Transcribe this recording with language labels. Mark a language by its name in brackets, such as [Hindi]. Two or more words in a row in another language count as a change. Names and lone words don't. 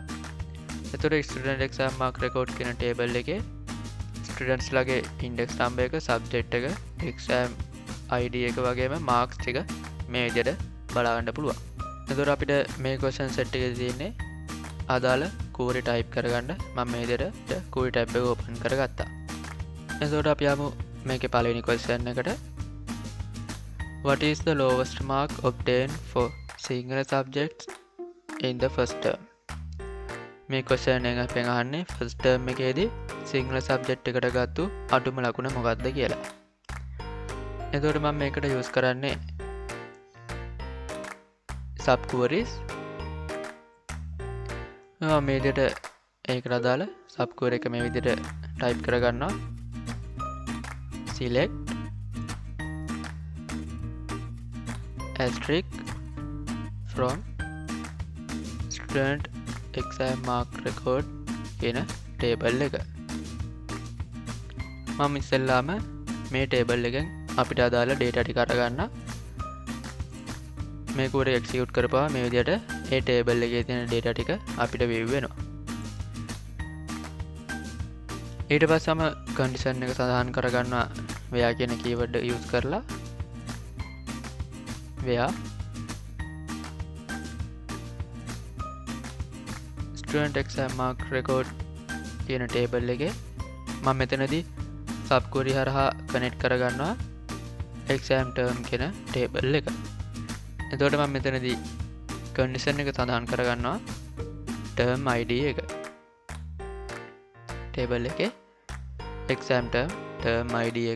[Sinhala] එතකොට [English] student exam mark record [Sinhala] කියන table එකේ students ලාගේ [English] index number [Sinhala] එක, subject එක, [English] exam id [Sinhala] එක වගේම marks ටික මේ විදිහට බලා ගන්න පුළුවන්. එතකොට අපිට මේ [English] question set [Sinhala] එකේ තියෙන්නේ අදාළ [English] query type [Sinhala] කරගන්න මම මේ විදිහට [English] query type [Sinhala] එක open කරගත්තා. එතකොට අපි යමු මේකේ පළවෙනි question එකට. [English] What is the lowest mark obtained for Sinhala subjects in the first term? [Sinhala] මේ question එක අපෙන් අහන්නේ [English] first term [Sinhala] එකේදී සිංහල subject එකට ගත්තු අඩුම ලකුණ මොකක්ද කියලා. එතකොට මම මේකට use කරන්නේ [English] sub queries. [Sinhala] මේ විදිහට ඒකට අදාළ [English] sub query [Sinhala] එක මේ විදිහට type කරගන්නවා. [English] select asterisk from student exam mark record කියන table එක. [Sinhala] මම ඉස්සෙල්ලාම මේ table එකෙන් අපිට අදාළ data ටික අරගන්න. මේ [English] query execute [Sinhala] කරපුවා මේ විදිහට ඒ table එකේ තියෙන data ටික අපිට view වෙනවා. ඊට පස්සම condition එක සඳහන් කරගන්නවා where කියන [English] keyword use [Sinhala] කරලා. [English] where student exam mark record [Sinhala] කියන table එකේ මම මෙතනදී [English] sub query [Sinhala] හරහා connect කරගන්නවා [English] exam term [Sinhala] කියන table එක. එතකොට මම මෙතනදී condition එක සඳහන් කරගන්නවා [English] term id [Sinhala] එක. table එකේ [English] exam term id [Sinhala] එක.